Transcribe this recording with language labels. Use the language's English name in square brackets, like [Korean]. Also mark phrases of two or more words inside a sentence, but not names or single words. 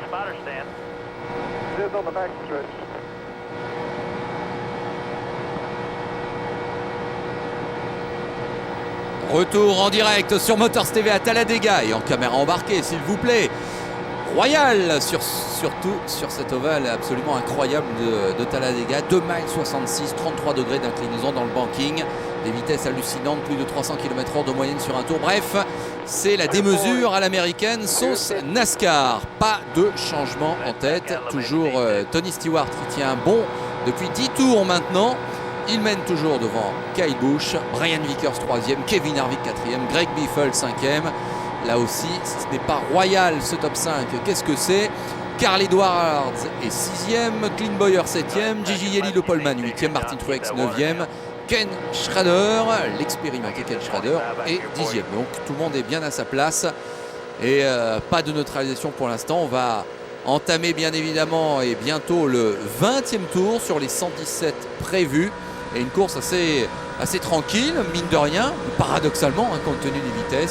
[English] On the back stretch. [French] Retour en direct sur Motors TV à Talladega et en caméra embarquée s'il vous plaît. Royal surtout sur cet ovale absolument incroyable de Talladega. 2 miles 66, 33 degrés d'inclinaison dans le banking. Des vitesses hallucinantes, plus de 300 km/h de moyenne sur un tour. Bref, c'est la démesure à l'américaine sauce NASCAR. Pas de changement en tête. Toujours Tony Stewart qui tient bon depuis 10 tours maintenant. Il mène toujours devant Kyle Busch, Brian Vickers 3e, Kevin Harvick 4e, Greg Biffle 5e. Là aussi, si ce n'est pas royal ce top 5, qu'est-ce que c'est? Carl Edwards est 6e, Clint Bowyer 7e, Gigi Yelly le poleman 8e, Martin Truex 9e, Ken Schrader, l'expérimenté Ken Schrader est 10e. Donc tout le monde est bien à sa place et pas de neutralisation pour l'instant. On va entamer bien évidemment et bientôt le 20e tour sur les 117 prévus. Et une course assez tranquille, mine de rien, paradoxalement, hein, compte tenu des vitesses.